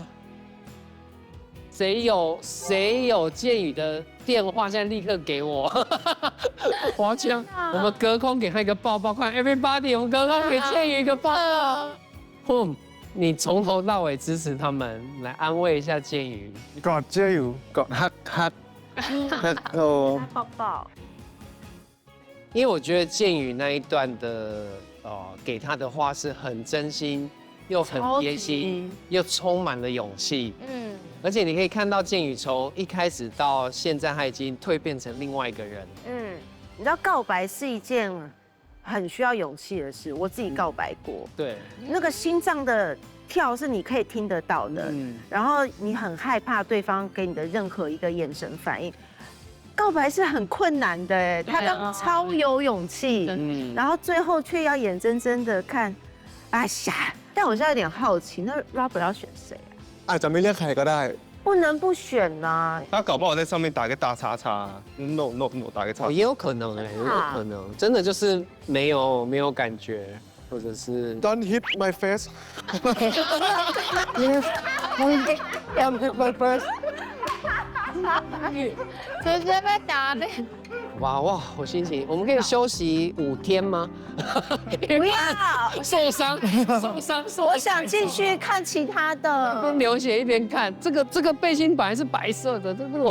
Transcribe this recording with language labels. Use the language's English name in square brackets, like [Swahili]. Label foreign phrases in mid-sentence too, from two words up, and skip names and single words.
[Chinese] 谁有建宇的电话？现在立刻给我！我要这样，我们隔空给他一个抱抱，快 ，everybody， 我们隔空给建宇一个抱抱。你从头到尾支持他们，来安慰一下建宇。 [Thai] กอดเจ้อยู่กอดฮัท [Chinese] 抱抱。因为我觉得建宇那一段的给他的话是很真心，又很贴心，又充满了勇气。而且你可以看到建宇从一开始到现在，他已经蜕变成另外一个人。你知道告白是一件很需要勇气的事，我自己告白过。对，那个心脏的跳是你可以听得到的，然后你很害怕对方给你的任何一个眼神反应。告白是很困难的，哎，他刚超有勇气，然后最后却要眼睁睁的看，哎呀！但我现在有点好奇，那 Robert 要选谁啊？ [Thai] อาจจะไม่เลือกใครก็ได้。 [Chinese] 不能不选呐。他搞不好在上面打个大叉叉，no，打个叉。也有可能哎，也有可能，真的就是没有感觉，或者是 [English] Don't hit my face。Don't hit my face。 [Chinese] 直接被打的。哇，我心情，我们可以休息5天吗？不要受伤。我想继续看其他的。边流血一边看，这个背心本来是白色的，这个